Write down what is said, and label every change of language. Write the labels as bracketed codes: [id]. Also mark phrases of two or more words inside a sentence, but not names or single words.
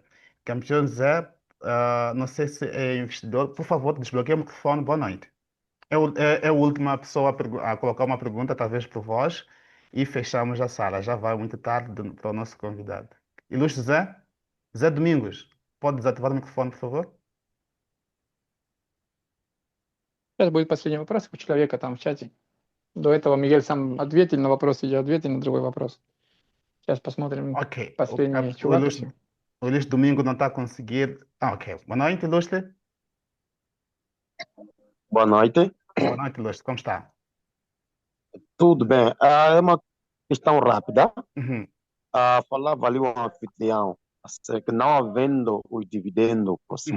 [pt] Campeão Zé, não sei se é investidor. Por favor, desbloqueie o microfone. Boa noite. É a última pessoa a colocar uma pergunta, talvez por vós, e fechamos a sala. Já vai muito tarde para o nosso convidado. Ilustre Zé? Zé Domingos, pode desativar o microfone, por favor? [ru] Сейчас будет последний вопрос у человека там в чате. До этого Мигель сам ответил на вопрос, и я ответил на другой вопрос. Сейчас посмотрим Ok. последний [pt] O [ru] чувак [pt] Ilustre, [ru] еще. [pt] o Ilustre Domingo não está a conseguir. Ok. Boa noite, Ilustre. Boa noite. Boa noite, Ilustre. Como está? Tudo bem? É uma questão rápida. Uhum, Falava ali o anfitrião acerca não havendo o dividendo próximo